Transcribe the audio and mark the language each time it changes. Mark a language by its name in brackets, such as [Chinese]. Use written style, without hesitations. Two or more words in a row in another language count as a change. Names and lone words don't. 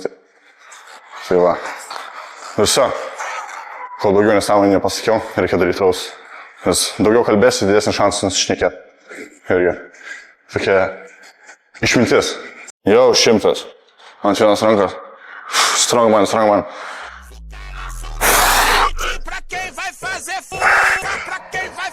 [Lithuanian] Tai va. Ir viso. Kol daugiau nesąmonį nepasakiau, reikia daryti rausus. Nes daugiau kalbėsi, didesnis šansas nusišnekėti. Irgi. Tokia išmintis. Jau 100. Ant vienos rankos. Strongman. [Portuguese] Pra quem vai fazer fumaça, pra quem vai